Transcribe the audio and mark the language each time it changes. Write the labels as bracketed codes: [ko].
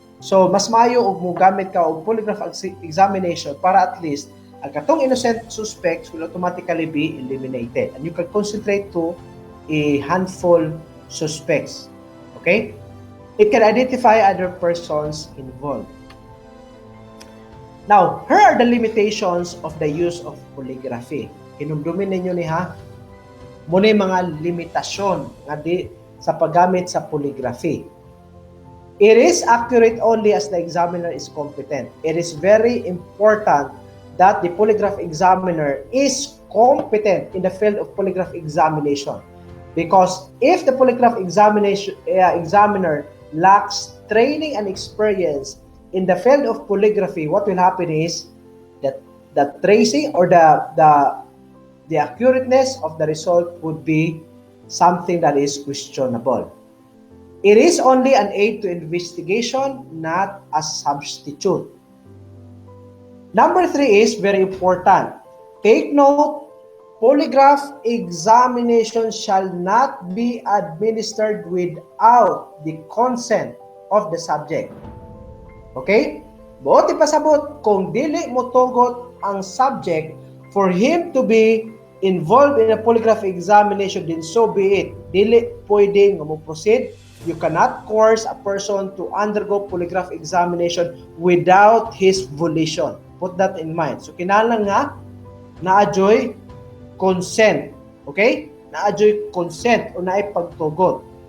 [ceb] So, mas maayo og mogamit ka og polygraph examination para at least ang katong innocent suspects [en] will automatically be eliminated and you can concentrate to a handful suspects. [ceb] Okay? [en] It can identify other persons involved. Now, here are the limitations of the use of polygraphy. [ceb] Hinumdumin ninyo ni ha. Muna yung mga limitasyon nga di sa paggamit sa polygraphy. [en] It is accurate only as the examiner is competent. It is very important that the polygraph examiner is competent in the field of polygraph examination. Because if the polygraph examiner lacks training and experience in the field of polygraphy, what will happen is that the tracing or the accurateness of the result would be something that is questionable. It is only an aid to investigation, not a substitute. Number 3 is very important. Take note, polygraph examination shall not be administered without the consent of the subject. Okay? [ceb] Buot ipasabot, kung dili mo tugot ang subject [en] for him to be involved in a polygraph examination, [ceb] then so be it. Dili pwede nga mo proceed. [en] You cannot coerce a person to undergo polygraph examination without his volition. Put that in mind. So, [ceb] kinahanglan nga na-adjoy consent. [en] Okay? [ceb] Na-adjoy consent o naipagtugot.